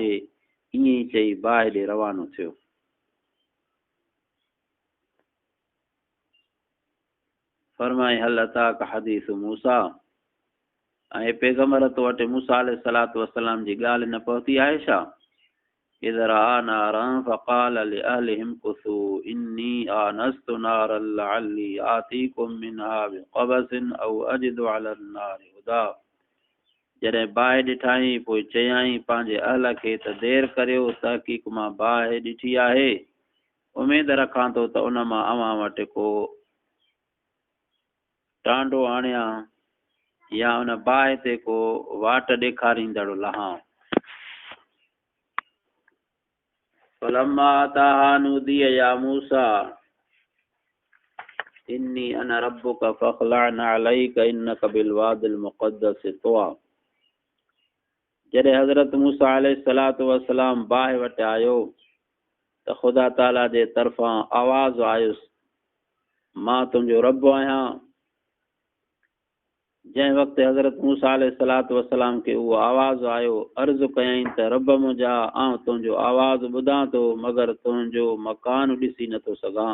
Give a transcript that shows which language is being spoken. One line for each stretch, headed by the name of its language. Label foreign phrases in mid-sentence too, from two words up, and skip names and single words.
Sindhi: ईअं ई चई बाहि ॾे रवानो थियो। फरमाई
Arabic: هل أتاك حديث موسى,
Sindhi: ऐं पैगम्बर तो वटि मूसा
Arabic: عليه الصلاة والسلام
Sindhi: जी ॻाल्हि न पहुती आहे छा?
Arabic: إذ رأى نارا فقال لأهلهم امكثوا إني آنست نارا لعلي آتيكم منها بقبس أو أجد على النار هدى.
Sindhi: जॾहिं बाहि ॾिठाई पोइ चयई पंहिंजे अहल खे त देर करियो, तहक़ीक़ मां बाहि ॾिठी आहे। उमेद रखां थो त उन मां अव्हां वटि को टांडो आणियां या उन बाहि ते को वाट ॾेखारींदड़ लहां।
Arabic: فلما أتاها نودي يا موسى إني أنا ربك فاخلع نعليك إنك بالواد المقدس طوى.
Sindhi: जॾहिं हज़रत मूसा
Arabic: عليه الصلاة والسلام
Sindhi: बाहि वटि आयो त ख़ुदा ताला जे तरफ़ां आवाज़ आयुसि, मां तुंहिंजो रब आहियां। जंहिं वक़्तु हज़रत मूसा
Arabic: عليه الصلاة والسلام
Sindhi: खे उहो आवाज़ आयो, अर्ज़ु कयई त रब मुंहिंजा, आउं तुंहिंजो आवाज़ ॿुधां थो, मगर तुंहिंजो मकान ॾिसी नथो सघां।